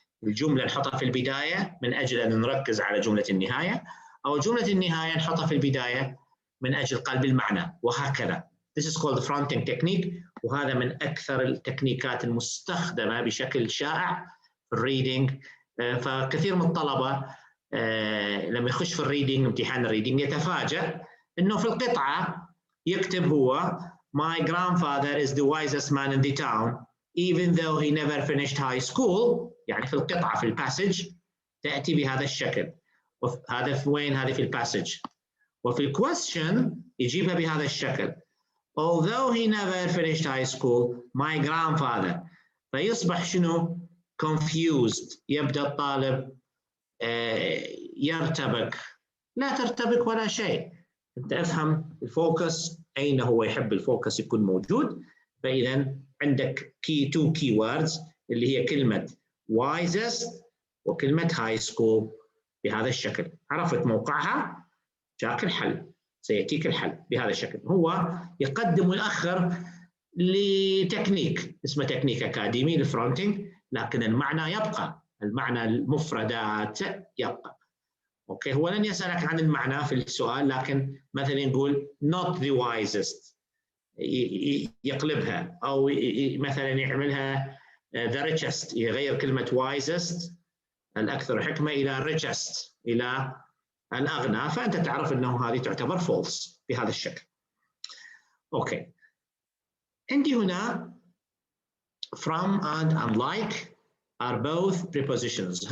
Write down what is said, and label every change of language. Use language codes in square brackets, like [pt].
[ar] الجملة نحطها في البداية من أجل أن نركز على جملة النهاية، أو جملة النهاية نحطها في البداية من أجل قلب المعنى، وهكذا. [en] This is called fronting technique، [ar] وهذا من أكثر التكنيكات المستخدمة بشكل شائع في الريدينج. فكثير من الطلبة لما يخش في الريدينج، امتحان الريدينج، يتفاجأ إنه في القطعة يكتب هو [en] My grandfather is the wisest man in the town even though he never finished high school. [ar] يعني في القطعة في الباسج تأتي بهذا الشكل. هذا في وين؟ هذه في الباسج. وفي الكويستشن يجيبها بهذا الشكل [en] although he never finished high school my grandfather. [ar] فيصبح شنو؟ confused. يبدأ الطالب يرتبك. لا ترتبك ولا شيء. أنت افهم الفوكس أين هو يحب الفوكس يكون موجود. فإذا عندك two keywords اللي هي كلمة wisest وكلمة high school بهذا الشكل. عرفت موقعها؟ جاك الحل، سيأتيك الحل بهذا الشكل. هو يقدم ويأخر لتكنيك اسمه تكنيك أكاديمي للفرونتينج، لكن المعنى يبقى، المعنى المفردات يبقى. أوكي، هو لن يسألك عن المعنى في السؤال، لكن مثلا يقول [en] not the wisest [ar] يقلبها، أو مثلا يعملها the richest، يغير كلمة wisest الأكثر حكمة إلى richest إلى الأغنى، فأنت تعرف أنه هذه تعتبر false بهذا الشكل. أوكي، عندي هنا [en] from and unlike are both prepositions.